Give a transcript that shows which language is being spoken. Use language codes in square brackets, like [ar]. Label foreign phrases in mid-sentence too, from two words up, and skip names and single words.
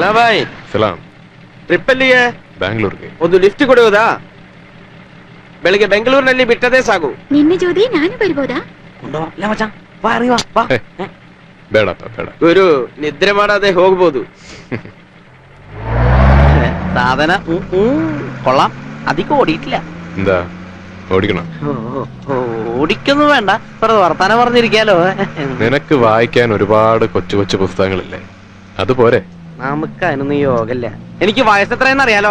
[hi] हाँ भाई [kn] ಸಲಾಂ. ಟ್ರಿಪ್ ಎಲ್ಲಿಗೆ? ಬ್ಯಾಂಗ್ಳೂರ್ಗೆ. ಒಂದು ಲಿಫ್ಟ್ ಕೊಡುವುದಾ? ಬೆಳಿಗ್ಗೆ ಬೆಂಗಳೂರಿನಲ್ಲಿ ಬಿಟ್ಟದೇ ಸಾಕು. ನಿನ್ನೆ ಜೋದಿ ನಾನು ಬರ್ಬೋದಾ? ಬೇಡಪ್ಪ ಬೇಡ. ಗುರು ನಿದ್ರೆ ಮಾಡದೆ ಹೋಗ್ಬೋದು. [ml] സാധന കൊള്ളാം. അധികം ഓടിയിട്ടില്ല. എന്താ ഓടിക്കണം? ഓടിക്കൊന്നും വേണ്ട, വെറുതെ വർത്താനം പറഞ്ഞിരിക്കാലോ. നിനക്ക് വായിക്കാൻ ഒരുപാട് കൊച്ചു കൊച്ചു പുസ്തകങ്ങളില്ലേ, അതുപോരെ? നമുക്ക് അതിനൊന്നും യോഗല്ല. എനിക്ക് വയസ്സെത്രയെന്ന് അറിയാലോ.